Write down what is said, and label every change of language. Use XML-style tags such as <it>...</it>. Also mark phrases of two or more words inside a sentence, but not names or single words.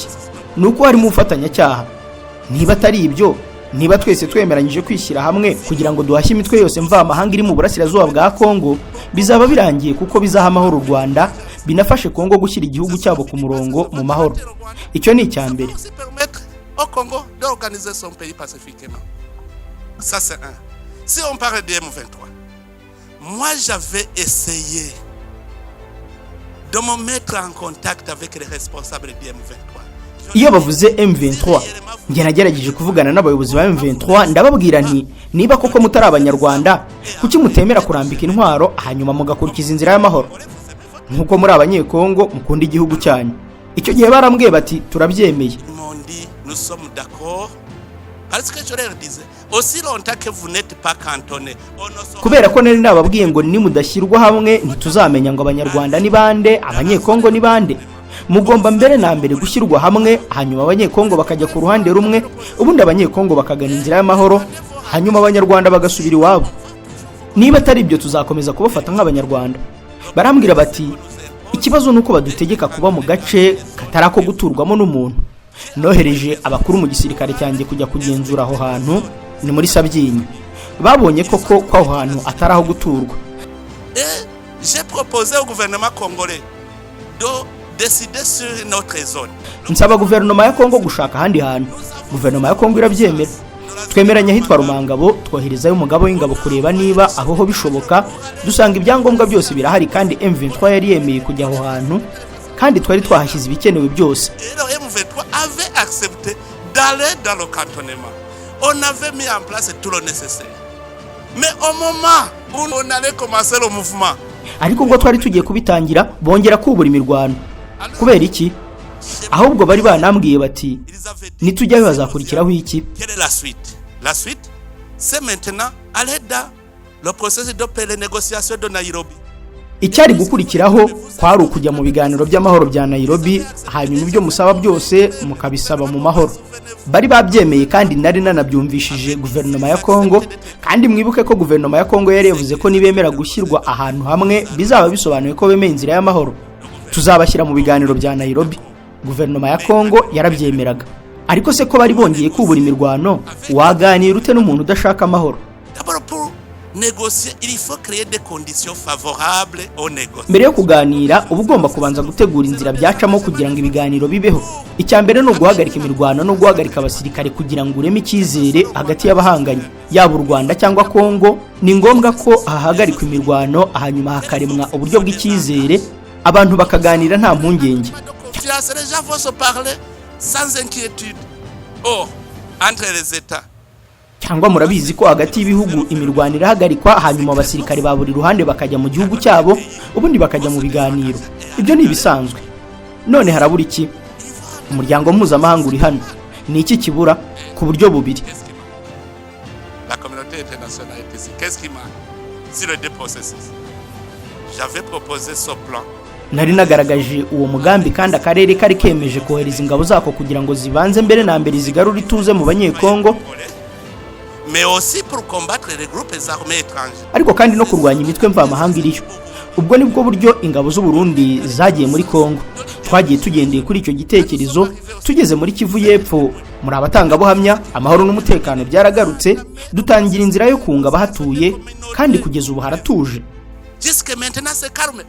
<rw>Nuko harimo ubufatanyacyaha. Niba atari ibyo, niba twese twemeranyije kwishyira hamwe kugira ngo duhashye imitwe yose mvamahanga iri mu burasirazuba bwa Kongo, bizaba birangiye kuko bizaha amahoro u Rwanda, binafashe Kongo gushyira igihugu cyabo ku murongo mu mahoro. Icyo ni icyambere.</rw> <fr>Au Congo d'organiser son pays pacifiquement. Ça c'est un. Si on parle de M23, moi j'avais essayé de me mettre en contact avec les responsables de M23.</fr> <rw>Iyo bavuze M23, njye nagerageje kuvugana n'abayobozi ba M23 ndababwira nti niba koko mutari abanyarwanda, kuki mutemera kurambika intwaro hanyuma mugakurikiza inzira y'amahoro nkuko muri abanyekongo mukunda igihugu cyanyu. Icyo gihe barambwiye bati turabyemeye.</rw> <fr>Nous sommes d'accord parce que je leur disais aussi longtemps que vous n'êtes pas cantonné.</fr> <rw>Kubera ko nari nababwiye ngo ni mudashyirwa hamwe ntituzamenya ngo abanyarwanda ni bande, abanyekongo ni bande. Mugomba mbere na mbere gushyirwa hamwe, hanyuma abanyekongo bakajya ku ruhande rumwe, ubundi abanyekongo bakagana inzira y'amahoro, hanyuma abanyarwanda bagasubira iwabo. Niba atari ibyo tuzakomeza kubafata nk'abanyarwanda. Barambwira bati ikibazo nuko badutegeka kuba mu gace katarako guturwamo n'umuntu. Nohereje abakuru mu gisirikare cyanjye kujya kugenzura aho hantu, ni muri Sabyinyo. Babonye koko ko aho hantu ataraho guturwa.</rw> <fr>J'ai proposé au gouvernement congolais de décider sur notre zone.</fr> <rw>Nsaba guverinoma ya Kongo gushaka ahandi hantu. Guverinoma ya Kongo irabyemera. Twemeranya hitwa Rumangabo, twoherezayo umugabo w'ingabo kureba niba aho ho bishoboka. Dusanga ibyangombwa byose birahari kandi M23 yari yemeye kujya aho hantu, kandi twari twahashyize ibikenewe byose.</rw> <fr>M23 avait accepté d'aller dans le cantonnement. On avait mis en place tout le nécessaire. Mais au moment où on allait commencer le mouvement,</fr> <rw>ariko ngo twari tugiye kubitangira bongera kubura imirwano. Kubera iki? Ahubwo bari banambwiye bati nitujyayo bazakurikiraho iki?</rw> <fr>Quelle est la suite? La suite, c'est maintenant aller dans le processus de négociation de Nairobi.</fr> <rw>Icyari gukurikiraho kwari ukujya mu biganiro by'amahoro bya Nairobi, hanyuma ibyo musaba byose mukabisaba mu mahoro. Bari babyemeye kandi nari nanabyumvishije guverinoma ya Kongo, kandi mwibuke ko guverinoma ya Kongo yari yavuze ko nibemera gushyirwa ahantu hamwe bizaba bisobanuye ko bemeye inzira y'amahoro. Tuzabashyira mu biganiro bya Nairobi. Guverinoma ya Kongo yarabyemeraga. Ariko se ko bari bongeye kubura imirwano, waganira ute n'umuntu udashaka amahoro?</rw> <fr>Négocier, il faut créer des conditions favorables aux négociations.</fr> <rw>Mbere yo kuganira uba ugomba kubanza gutegura inzira byacamo kugira ngo ibiganiro bibeho. Icyambere no guhagarika imirwano no guhagarika abasirikare kugira ngo ureme icyizere hagati y'abahanganye, yaba u Rwanda cyangwa Kongo. Ni ngombwa ko hahagarikwa imirwano, hanyuma hakaremwa uburyo bw'icyizere, abantu bakaganira nta mpungenge.</rw> <fr>Les gens vont se parler sans inquiétude. Oh, entre les États.</fr> <rw>Cyangwa murabizi ko hagati y'ibihugu imirwano irahagarikwa, hanyuma abasirikare ba buri ruhande bakajya mu gihugu cyabo, ubundi bakajya mu biganiro. Ibyo ni ibisanzwe. None harabura iki? Umuryango mpuzamahanga uri hano. Ni iki kibura? Ku buryo bubiri.</rw> <fr>La communauté internationale est ici. Qu'est-ce qui manque? Sur les deux processus. J'avais proposé ce plan.</fr> <rw>Nari nagaragaje uwo mugambi kandi akarere kari kemeje kohereza ingabo zako kugira ngo zibanze mbere na mbere zigarura ituze mu banyekongo,</rw> <fr>mais aussi pour combattre les groupes armés étrangers.</fr> <rw>Ariko kandi no kurwanya imitwe mvamahanga iriyo. Ubwo nibwo buryo ingabo z'u Burundi zagiye muri Kongo. Twagiye tugendeye kuri icyo gitekerezo, tugeze muri Kivu y'Epfo, muri abatangabuhamya, amahoro n'umutekano byaragarutse, dutangira inzira yo kunga bahatuye, kandi kugeza ubu haratuje.</rw> <fr>Jusque maintenant c'est calme.</fr>